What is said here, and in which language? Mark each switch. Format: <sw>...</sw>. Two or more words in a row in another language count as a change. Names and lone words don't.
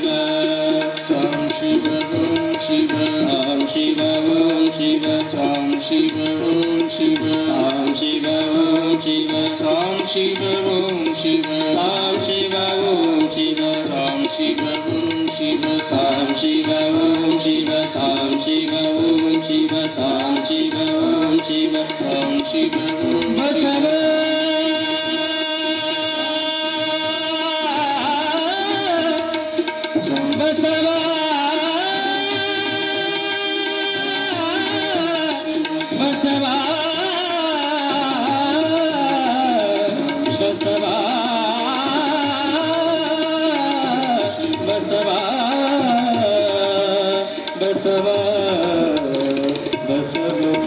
<kn>ಸಾಂ ಶಿವ ಓಂ ಶಿವ, ಸಾಂ ಶಿವ ಓಂ ಶಿವ, ಸಾಂ ಶಿವ ಓಂ ಶಿವ, ಸಾಂ ಶಿವ ಓಂ ಶಿವ, ಸಾಂ ಶಿವ ಓಂ ಶಿವ, ಸಾಂ ಶಿವ ಓಂ ಶಿವ, ಸಾಂ ಶಿವ ಓಂ ಶಿವ, ಸಾಂ ಶಿವ ಓಂ ಶಿವ, ಸಾಂ ಶಿವ ಓಂ ಶಿವ, ಸಾಂ ಶಿವ ಓಂ ಶಿವ, ಸಾಂ ಶಿವ ಓಂ ಬಸವ. ಬಸವ ಬಸವ ಬಸವ ಬಸವ ಬಸವ ಬಸವ.</kn>